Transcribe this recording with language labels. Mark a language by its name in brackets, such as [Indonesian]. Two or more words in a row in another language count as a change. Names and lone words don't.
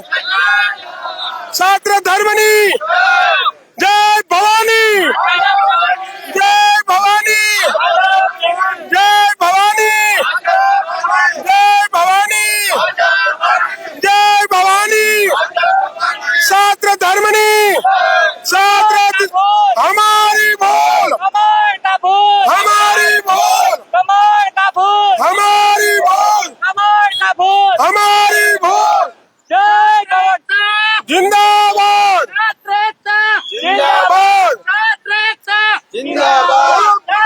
[Hindi] छात्र धर्मनी जय भवानी, जय भवानी, जय भवानी, जय भवानी, जय भवानी। छात्र धर्मनी छात्र हमारी बोल, हमारी बोल, हमारी बोल, हमारी बोल। जिंदाबाद, जिंदाबाद, जिंदाबाद।